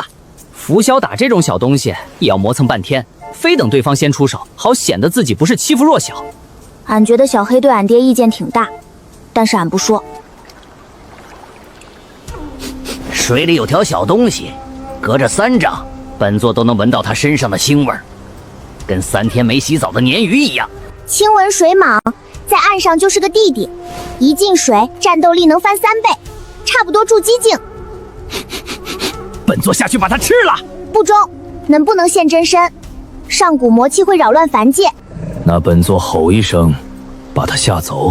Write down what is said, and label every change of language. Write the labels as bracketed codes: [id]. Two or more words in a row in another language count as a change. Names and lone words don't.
[zh] 浮霄打這種小東西也要磨蹭半天，非等對方先出手，好顯得自己不是欺負弱小。俺覺得小黑對俺爹意見挺大，但是俺不說。水裡有條小東西，隔着3丈，本座都能聞到它身上的腥味兒。跟3天沒洗澡的鯰魚一樣。親聞水蟒在岸上就是個弟弟，一進水戰鬥力能翻3倍，差不多築基境。本座下去把它吃了。不中，能不能現真身？上古魔氣會擾亂凡界。那本座吼一聲，把他嚇走。